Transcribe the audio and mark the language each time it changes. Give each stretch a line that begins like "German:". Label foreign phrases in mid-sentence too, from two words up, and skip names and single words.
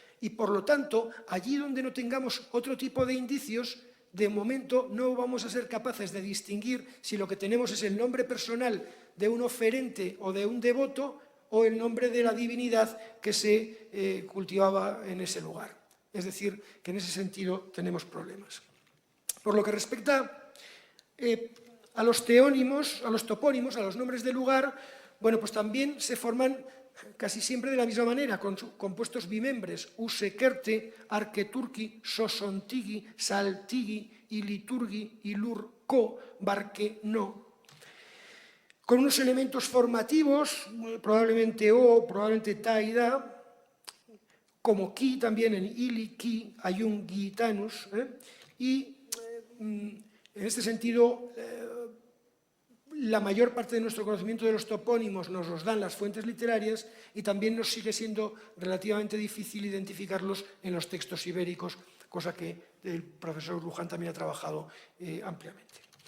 Spanish: Y por lo tanto, allí donde no tengamos otro tipo de indicios, de momento no vamos a ser capaces de distinguir si lo que tenemos es el nombre personal de un oferente o de un devoto o el nombre de la divinidad que se cultivaba en ese lugar. Es decir, que en ese sentido tenemos problemas. Por lo que respecta a los teónimos, a los topónimos, a los nombres de lugar, bueno, pues también se forman casi siempre de la misma manera, con compuestos bimembres, usekerte, arketurki, sosontigi, saltigi, iliturgi, ilurko, barqueno, con unos elementos formativos, probablemente o, probablemente ta y da, como ki también en ili, ki, ayun, gitanus, y en este sentido la mayor parte de nuestro conocimiento de los topónimos nos los dan las fuentes literarias y también nos sigue siendo relativamente difícil identificarlos en los textos ibéricos, cosa que el profesor Luján también ha trabajado ampliamente.